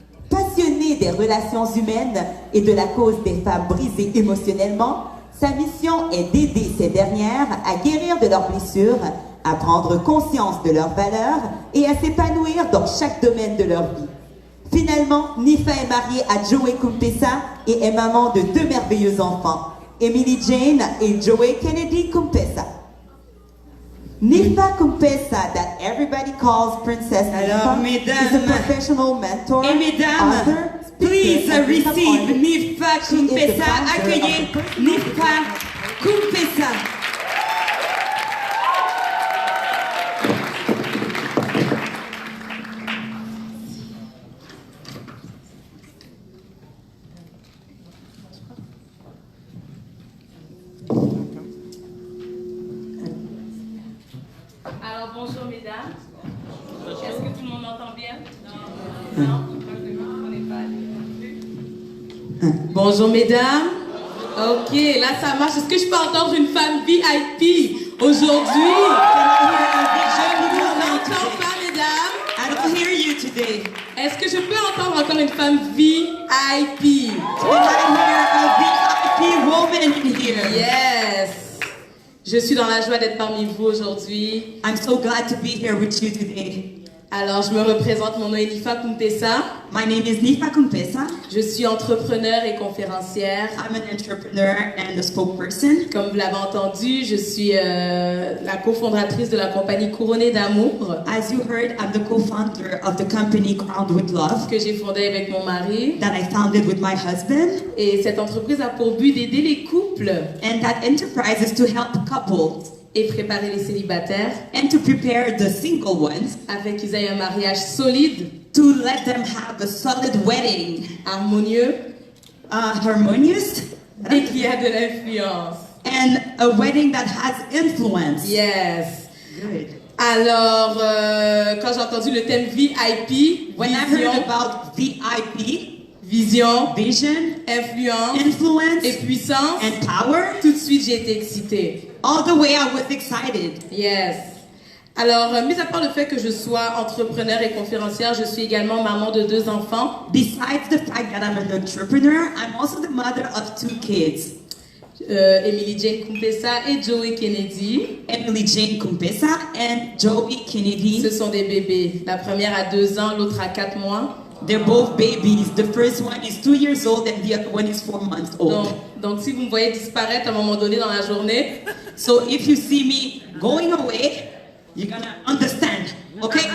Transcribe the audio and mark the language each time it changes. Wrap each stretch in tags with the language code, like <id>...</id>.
<fr>Passionnée des relations humaines et de la cause des femmes brisées émotionnellement, sa mission est d'aider ces dernières à guérir de leurs blessures, à prendre conscience de leurs valeurs et à s'épanouir dans chaque domaine de leur vie. Finalement, Nifa est mariée à Joey Kumpesa et est maman de 2 merveilleux enfants, Emily Jane et Joey Kennedy Kumpesa.</fr> <en>Nifa Kumpesa, that everybody calls Princess Nifa, is a professional mentor, author, please receive Nifa Kumpesa.</en> <fr>Accueillez Nifa Kumpesa. Alors bonjour mesdames. Est-ce que tout le monde m'entend bien? Non. Bonjour mesdames. Ok, là ça marche. Est-ce que je peux entendre une femme VIP aujourd'hui? Je ne vous entends pas mesdames.</fr> <en>I don't hear you today.</en> <fr>Est-ce que je peux entendre encore une femme VIP?</fr> <en>Can I hear a VIP woman in here? Yes.</en> <fr>Je suis dans la joie d'être parmi vous aujourd'hui.</fr> <en>I'm so glad to be here with you today.</en> <fr>Alors, je me représente, mon nom est Nifa Kumpesa.</fr> <en>My name is Nifa Kumpesa.</en> <fr>Je suis entrepreneur et conférencière.</fr> <en>I'm an entrepreneur and a spokesperson.</en> <fr>Comme vous l'avez entendu, je suis la cofondatrice de la compagnie Couronnée d'amour.</fr> <en>As you heard, I'm the co-founder of the company Crowned with Love</en> <fr>Que j'ai fondée avec mon mari.</fr> <en>that I founded with my husband.</en> <fr>Et cette entreprise a pour but d'aider les couples</fr> <en>And that enterprise is to help couples</en> <fr>et préparer les célibataires</fr> <en>and to prepare the single ones</en> <fr>afin qu'ils aient un mariage solide,</fr> <en>to let them have a solid wedding,</en> <fr>harmonieux</fr> <en>harmonious,</en> <fr>et qui a de l'influence.</fr> <en>and a wedding that has influence. Yes. Good.</en> <fr>Alors, quand j'ai entendu le thème VIP,</fr> <en>When I heard</en> <fr>vision,</fr> <en>about VIP,</en> <fr>vision,</fr> <en>vision,</en> <fr>influence</fr> <en>influence,</en> <fr>et puissance,</fr> <en>and power,</en> <fr>tout de suite j'ai été excitée.</fr> <en>all the way I was excited. Yes.</en> <fr>Alors, mis à part le fait que je sois entrepreneur et conférencière, je suis également maman de 2 enfants.</fr> <en>Besides the fact that I'm an entrepreneur, I'm also the mother of 2 kids,</en> <fr>Emily Jane Kumpesa et Joey Kennedy.</fr> <en>Emily Jane Kumpesa and Joey Kennedy.</en> <fr>Ce sont des bébés. La première a 2 ans, l'autre a 4 mois.</fr> <en>They're both babies. The first one is 2 years old and the other one is 4 months old.</en> <fr>Donc, si vous me voyez disparaître à un moment donné dans la journée,</fr> <en>So if you see me going away, you're gonna understand, okay?</en>